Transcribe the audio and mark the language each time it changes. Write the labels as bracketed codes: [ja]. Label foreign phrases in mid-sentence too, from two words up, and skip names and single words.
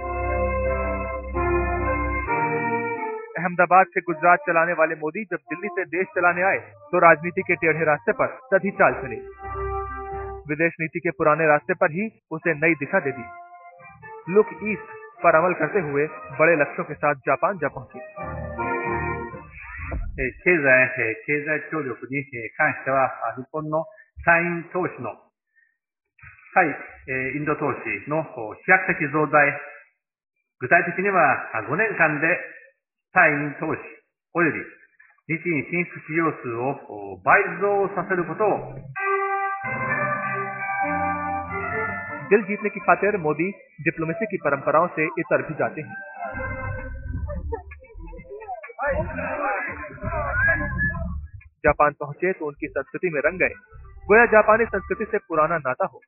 [hi] अहमदाबाद से गुजरात चलाने वाले मोदी जब दिल्ली से देश चलाने आए तो राजनीति के टेढ़े रास्ते पर सधी चाल चले। विदेश नीति के पुराने रास्ते पर ही उसे नई दिशा दे दी। लुक ईस्ट पर अमल करते हुए बड़े लक्ष्यों के साथ जापान जा पहुंचे। [ja] 経済協力に関しては、日本の参院投資の対インド投資の飛躍的増大、具体的には5年間で対イン投資及び日印進出企業数を倍増させることを [hi] दिल जीतने की खातिर मोदी डिप्लोमेसी की परंपराओं से इतर भी जाते हैं। जापान पहुंचे तो उनकी संस्कृति में रंग गए, गोया जापानी संस्कृति से पुराना नाता हो।